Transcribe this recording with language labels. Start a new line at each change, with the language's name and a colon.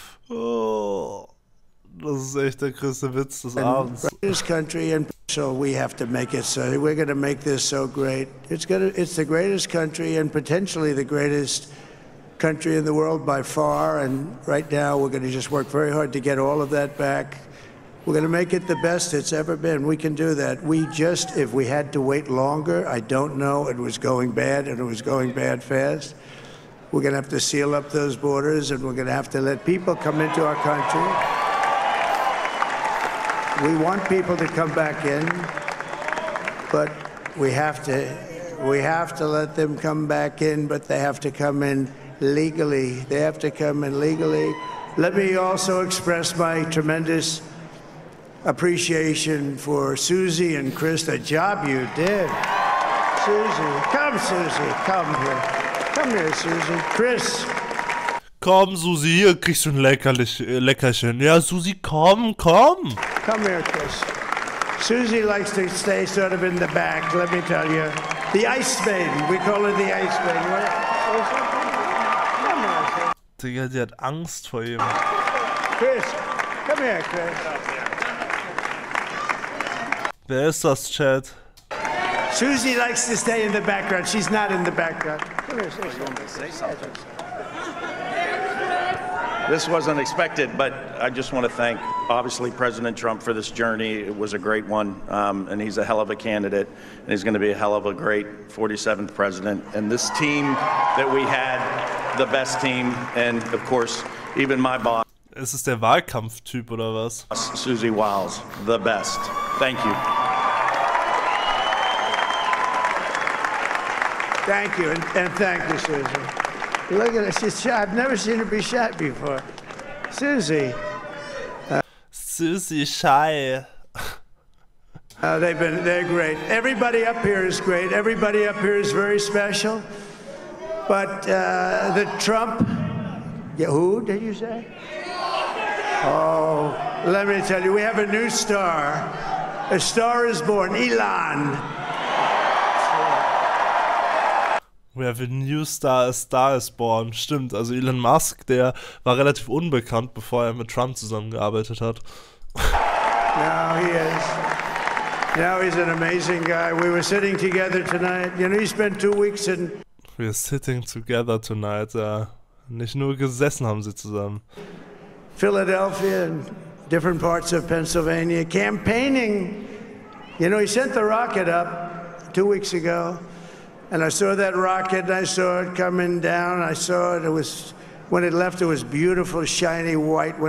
German: Oh, das ist echt der größte Witz des Abends.
English: Greatest country, and so we have to make it so. We're going to make this so great. It's the greatest country, and potentially the greatest country in the world by far. And right now, we're going to just work very hard to get all of that back. We're going to make it the best it's ever been. We can do that. If we had to wait longer, I don't know. It was going bad, and it was going bad fast. We're going to have to seal up those borders, and we're going to have to let people come into our country. We want people to come back in, but we have to let them come back in, but they have to come in legally. They have to come in legally. Let me also express my tremendous appreciation for Susie and Chris, the job you did. Susie, come here. Come here, Susie. Chris.
German: Komm, Susi, hier kriegst du ein Leckerchen. Ja, Susi, komm.
English: Come here, Chris. Susie likes to stay sort of in the back, let me tell you. The Ice Maiden, we call her the Ice Maiden. Come here,
German: Digga, die hat Angst vor ihm.
English: Chris, come here, Chris.
German: Wer ist das, Chat?
English: Susie likes to stay in the background. She's not in the background. Come here, say something. This wasn't expected, but I just want to thank, obviously, President Trump for this journey. It was a great one, and he's a hell of a candidate, and he's going to be a hell of a great 47th president. And this team that we had, the best team, and, of course, even my boss.
German: Ist es der Wahlkampftyp oder was?
English: Susie Wiles, the best. Thank you. Thank you, and thank you, Susie. Look at her, she's shot. I've never seen her be shot before. Susie. Susie shy. They're great. Everybody up here is great. Everybody up here is very special. But the Trump, who did you say? Oh, let me tell you, we have a new star. A star is born, Elon. We have a new star, a star is born.
German: Stimmt, also Elon Musk, der war relativ unbekannt, bevor er mit Trump zusammengearbeitet hat.
English: Now he is. Now he's an amazing guy. We were sitting together tonight. You know, he spent 2 weeks in... We're sitting together tonight, ja.
German: Nicht nur gesessen haben sie zusammen.
English: Philadelphia and different parts of Pennsylvania, campaigning. You know, he sent the rocket up 2 weeks ago. And I saw that rocket, and I saw it coming down. I saw it. It was, when it left, it was beautiful, shiny white.